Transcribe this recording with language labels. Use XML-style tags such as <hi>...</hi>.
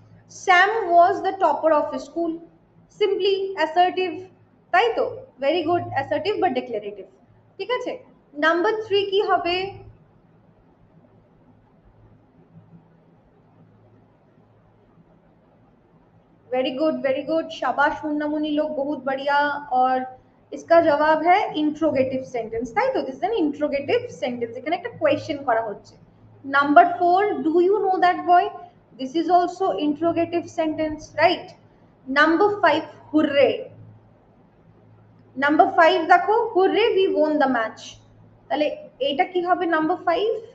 <en>Sam was the topper of his school, simply assertive,</en> <bn>তাই তো? Very good, assertive বা ডেক্লারেটিভ, ঠিক আছে। নাম্বার 3 কি হবে?</bn> <hi>वेरी गुड, शाबाश मुन्नामुनी लोग, बहुत बढ़िया। और इसका जवाब है इंट्रोगेटिव सेंटेंस,</hi> <bn>তাই তো?</bn> <en>this is an interrogative sentence,</en> <bn>এখানে একটা কোয়েশ্চেন করা হচ্ছে।</bn> <en>Number 4, do you know that boy, this is also interrogative sentence, right?</en> <bn>Number 5, hurray. Number 5 দেখো,</bn> <en>hurray we won the match,</en> <bn>তাহলে এটা কি হবে নাম্বার 5?</bn>